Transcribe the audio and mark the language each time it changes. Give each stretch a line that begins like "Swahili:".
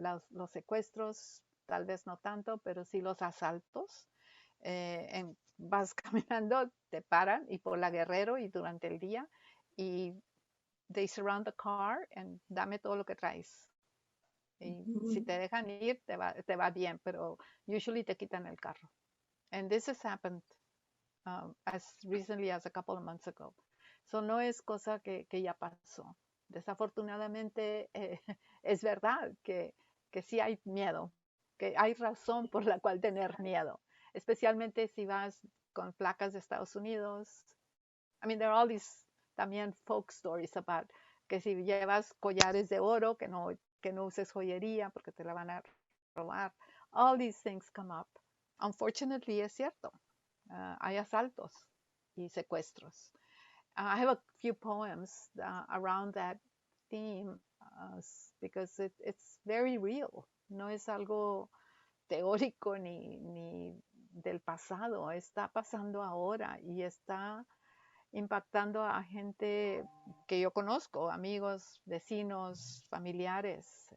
Spanish: Los secuestros, tal vez no tanto, pero sí los asaltos. Vas caminando, te paran y por la Guerrero y durante el día y
English: they surround the car and
Spanish: dame todo lo que traes. Y si te dejan ir, te va bien, pero
English: usually
Spanish: te quitan el carro.
English: And this has happened as recently as a couple of months ago.
Spanish: So no es cosa que ya pasó. Desafortunadamente es verdad que sí hay miedo, que hay razón por la cual tener miedo, especialmente si vas con placas de Estados Unidos.
English: I mean, there are all these también folk stories about
Spanish: que si llevas collares de oro, que no uses joyería porque te la van a robar.
English: All these things come up. Unfortunately,
Spanish: es cierto. Hay asaltos y secuestros.
English: I have a few poems around that theme because it's very real.
Spanish: No es algo teórico ni del pasado. Está pasando ahora y está impactando a gente que yo conozco, amigos, vecinos, familiares.